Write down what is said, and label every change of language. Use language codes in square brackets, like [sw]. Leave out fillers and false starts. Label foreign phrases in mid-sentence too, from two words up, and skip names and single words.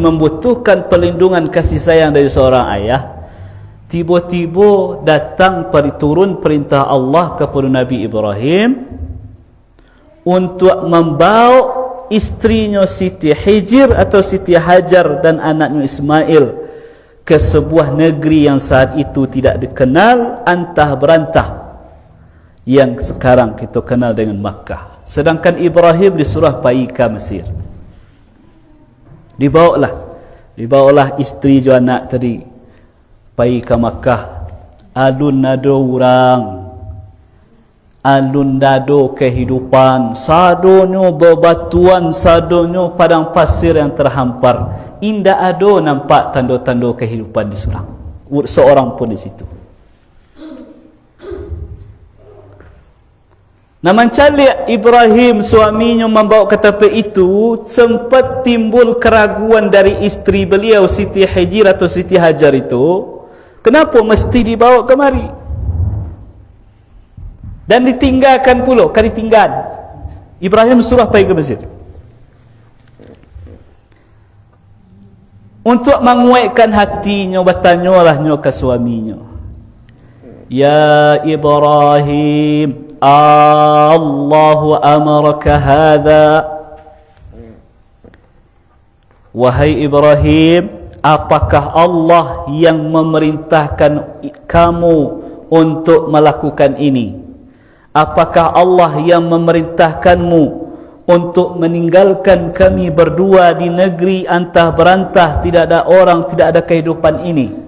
[id] membutuhkan perlindungan kasih sayang dari seorang ayah, tiba-tiba datang turun perintah Allah kepada Nabi Ibrahim untuk membawa istrinya Siti Hijr atau Siti Hajar dan anaknya Ismail ke sebuah negeri yang saat itu tidak dikenal, antah berantah, yang sekarang kita kenal dengan Makkah. Sedangkan Ibrahim disuruh pergi ke Mesir. Dibawalah isteri jo anak tadi pergi ke Makkah. [min] Alun nado orang, alun dado kehidupan, sadonyo bebatuan, sadonyo padang pasir yang terhampar. Indah ado nampak tanda-tanda kehidupan di surang. [id] Seorang pun di situ. Namun calik Ibrahim suaminya membawa ke tepi itu, sempat timbul keraguan dari isteri beliau Siti Hijr atau Siti Hajar itu, kenapa mesti dibawa kemari dan ditinggalkan pula, kan ditinggal. Ibrahim suruh pergi ke Mesir untuk menguatkan hatinya. Bertanyalahnya ke suaminya, [ar] ya Ibrahim, Allahu amaraka hadha, [id] wahai Ibrahim, apakah Allah yang memerintahkan kamu untuk melakukan ini? Apakah Allah yang memerintahkanmu untuk meninggalkan kami berdua di negeri antah berantah, tidak ada orang, tidak ada kehidupan ini?